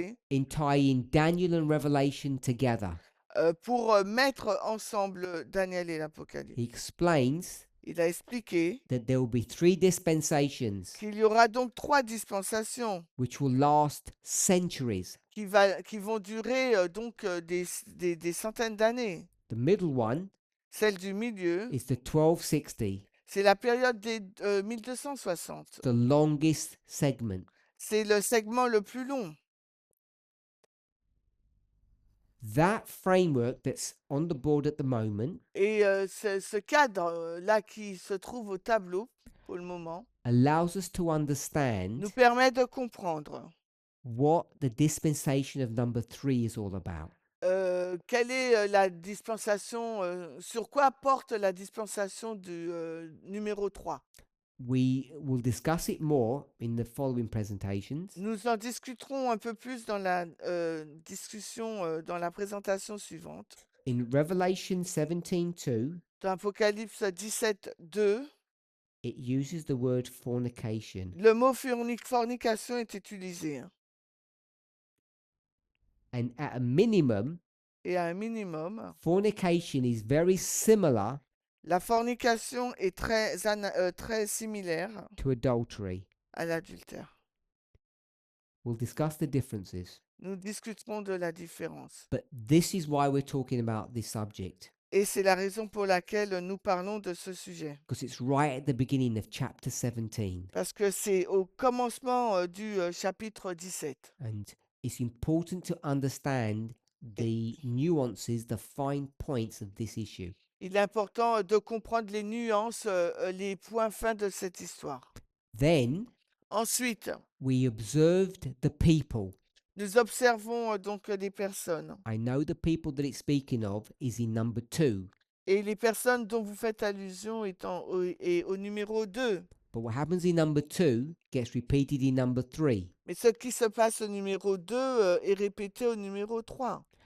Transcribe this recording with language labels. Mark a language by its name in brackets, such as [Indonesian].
[English] in tying Daniel and Revelation together. [French] pour mettre ensemble Daniel et l'Apocalypse. [English] He explains [French] Il a expliqué [English] that there will be 3 dispensations [French] qu'il y aura donc 3 dispensations [English] which will last centuries. [French] qui vont durer donc des centaines d'années. [English] The middle one [French] Celle du milieu, [English] is the 1260, [French] c'est la période des 1260. [English] the longest segment. [French] C'est le segment le plus long. [English] That framework that's on the board at the moment [French] Et ce cadre-là qui se trouve au tableau pour le moment [English] allows us to understand [French] nous permet de comprendre [English] what the dispensation of number 3 is all about. [French] quelle est la dispensation, sur quoi porte la dispensation du numéro 3. [English] We will discuss it more in the following presentations. [French] Nous en discuterons un peu plus dans la discussion, dans la présentation suivante. [English] In Revelation 17:2, [French] Dans Apocalypse 17, 2, [English] it uses the word fornication. [French] le mot fornication est utilisé. Hein. [English] And at a minimum, [French] Et à un minimum, [English] fornication is very similar [French] la fornication est très similaire [English] to adultery. [French] à l'adultère. [English] We'll discuss the differences. [French] Nous discuterons de la différence. [English] But this is why we're talking about this subject, [French] Et c'est la raison pour laquelle nous parlons de ce sujet. [English] because it's right at the beginning of chapter 17. [French] Parce que c'est au commencement du chapitre 17. [English] And it's important to understand the nuances, the fine points of this issue. [French] Il est important de comprendre les nuances, les points fins de cette histoire. [English] Then [French] Ensuite, [English] we observed the people. [French] nous observons donc les personnes. [English] I know the people that it's speaking of is in number 2. [French] Et les personnes dont vous faites allusion étant au numéro 2. [English] But what happens in number 2 gets repeated in number 3. [French] Mais ce qui se passe au numéro 2 est répété au numéro 3.